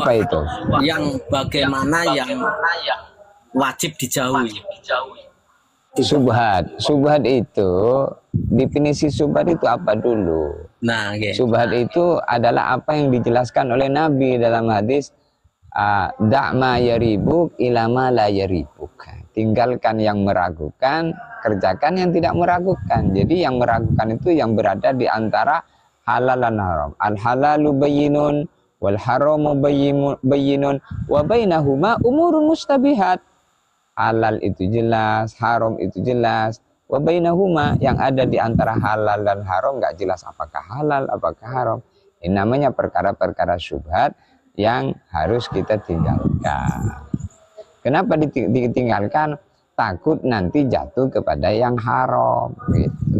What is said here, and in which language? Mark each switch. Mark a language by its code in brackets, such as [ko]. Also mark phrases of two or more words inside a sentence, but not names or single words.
[id] Apa itu? Yang bagaimana yang wajib dijauhi. Subhat. Subhat itu, definisi subhat itu apa dulu? Nah, subhat itu adalah apa yang dijelaskan oleh Nabi dalam hadis [ar] دع ما يريبك إلى ما لا يريبك. [id] Tinggalkan yang meragukan, kerjakan yang tidak meragukan. Jadi yang meragukan itu yang berada di antara halal dan haram. [ar] الحلال بين والحرام بين وبينهما أمور مشتبهات. [id] Halal itu jelas, haram itu jelas. [ar] وبينهما, [id] yang ada di antara halal dan haram nggak jelas apakah halal, apakah haram. Ini namanya perkara-perkara syubhat yang harus kita tinggalkan. Kenapa ditinggalkan? Takut nanti jatuh kepada yang haram gitu.